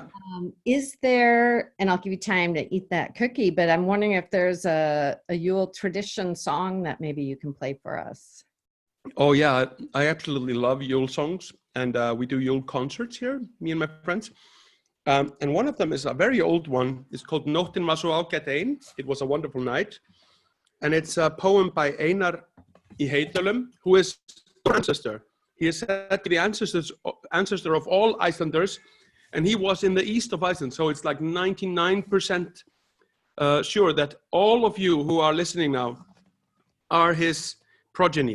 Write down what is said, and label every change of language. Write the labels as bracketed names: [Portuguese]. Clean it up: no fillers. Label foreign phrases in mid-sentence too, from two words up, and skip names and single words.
[English] Is there, and I'll give you time to eat that cookie, but I'm wondering if there's a Yule tradition song that maybe you can play for us. Oh yeah, I absolutely love Yule songs. And we do Yule concerts here, me and my friends. And one of them is a very old one. It's called Nóttin var svo ágæt ein. It was a wonderful night. And it's a poem by Einar í Heydölum, who is our ancestor. He is said to be ancestor of all Icelanders. And he was in the east of Iceland. So it's like 99% sure that all of you who are listening now are his progeny.